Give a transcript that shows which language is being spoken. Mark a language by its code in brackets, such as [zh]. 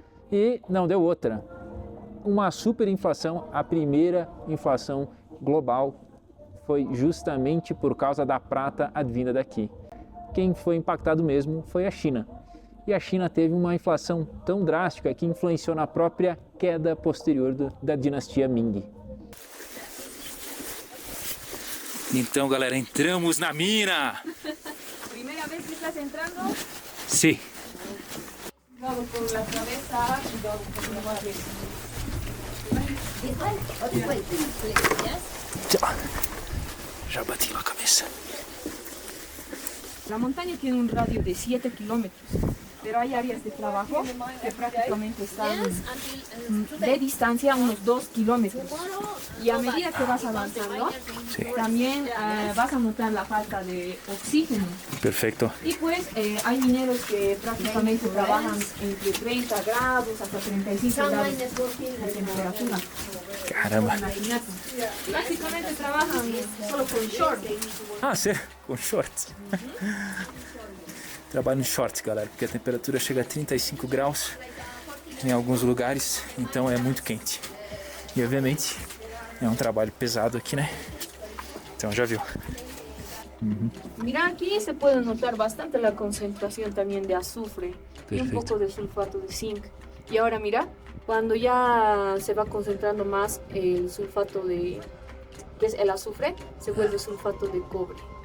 [pt] E não deu outra. Uma superinflação, a primeira inflação global, foi justamente por causa da prata advinda daqui. Quem foi impactado mesmo foi a China. E a China teve uma inflação tão drástica que influenciou na própria queda posterior da dinastia Ming. Então, galera, entramos na mina! [es] Primera vez que estás entrando, [pt] Sim. [es] Vamos con la cabeza y vamos con la cabeza. [pt] Já bati na cabeça. [es] la montaña tiene un radio de 7 kilómetros, pero hay áreas de trabajo que prácticamente están de distancia unos 2 kilómetros. Y a medida que vas avanzando, también vas a notar la falta de oxígeno. [pt] Perfeito. [es] Y pues hay mineros que prácticamente trabajan entre 30 grados hasta 35 grados de temperatura. Caramba. Imagínate. Prácticamente trabajan solo con short. [pt] Ah, sério? Com shorts. Trabalho em shorts, galera, porque a temperatura chega a 35 graus em alguns lugares, então é muito quente. E obviamente é um trabalho pesado aqui, né? Então já viu. [es] Mira, aquí se puede notar bastante la concentración también de azufre y un Perfecto. poco de sulfato de zinc. Y ahora mira, cuando ya se va concentrando más el sulfato de, que es el azufre, se vuelve sulfato de cobre.